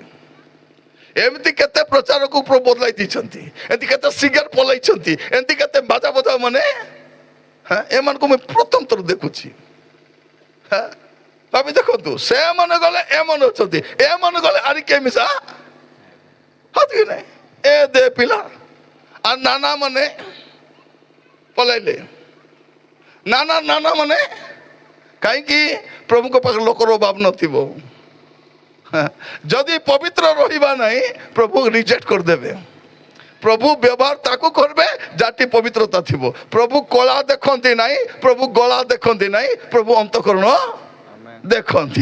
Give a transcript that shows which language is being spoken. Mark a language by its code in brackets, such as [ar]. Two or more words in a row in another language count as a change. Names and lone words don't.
[or] ଏମିତି କେତେ ପ୍ରଚାରକୁ ପ୍ରଭୁ ବଦଳାଇ ଦେଇଛନ୍ତି, ଏମିତି କେତେ ସିଙ୍ଗର ପଲାଇଛନ୍ତି, ଏମିତି କେତେ ବାଜା ବଜା ମାନେ, ଏମାନଙ୍କୁ ମୁଁ ପ୍ରଥମ ଥର ଦେଖୁଛି। ଭାବି ଦେଖନ୍ତୁ, ସେମାନେ ଗଲେ ଏମାନେ ଅଛନ୍ତି, ଏମାନେ ଗଲେ ଆରି କେ ମିଶା ହାତି ନାହିଁ, ଏ ଦେ ପିଲା ଆର ନାନା ମାନେ ପଳାଇଲେ। ନାନା ନାନା ମାନେ কাହିଁକି ପ୍ରଭୁଙ୍କ ପାଖରେ ଲୋକର ଅଭାବ ନଥିବ। ଯଦି ପବିତ୍ର ରହିବା ନାହିଁ, ପ୍ରଭୁ ରିଜେକ୍ଟ କରିଦେବେ। ପ୍ରଭୁ ବ୍ୟବହାର ତାକୁ କରିବେ ଯାହାଟି ପବିତ୍ରତା ଥିବ। ପ୍ରଭୁ କଳା ଦେଖନ୍ତି ନାହିଁ, ପ୍ରଭୁ ଗଳା ଦେଖନ୍ତି ନାହିଁ, ପ୍ରଭୁ ଅନ୍ତଃକରଣ ଦେଖନ୍ତି।